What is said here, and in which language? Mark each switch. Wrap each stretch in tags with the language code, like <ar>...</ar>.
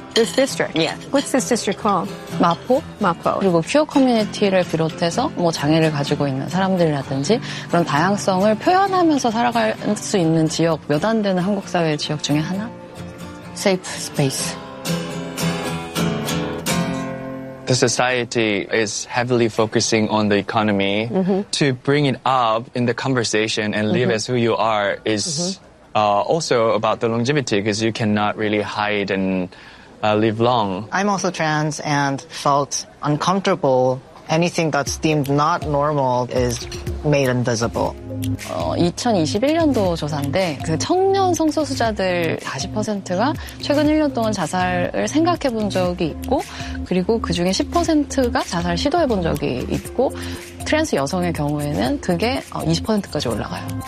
<en>This district? Yeah. What's this district called?</en> <ko>마포. 마포. 그리고 퓨어 커뮤니티를 비롯해서 뭐 장애를 가지고 있는 사람들이라든지 그런 다양성을 표현하면서 살아갈 수 있는 지역 몇 안 되는 한국 사회의 지역 중에 하나?</ko> <en>Safe space. The society is heavily focusing on the economy. Mm-hmm. To bring it up in the conversation and live mm-hmm. as who you are is mm-hmm. Also about the longevity, because you cannot really hide and live long. I'm also trans and felt uncomfortable. Anything that's deemed not normal is made invisible.</en> <ko>2021년도 조사인데 그 청년 성소수자들 40%가 최근 1년 동안 자살을 생각해 본 적이 있고 그리고 그 중에 10%가 자살 시도해 본 적이 있고 트랜스 여성의 경우에는 그게 20%까지 올라가요.</ko>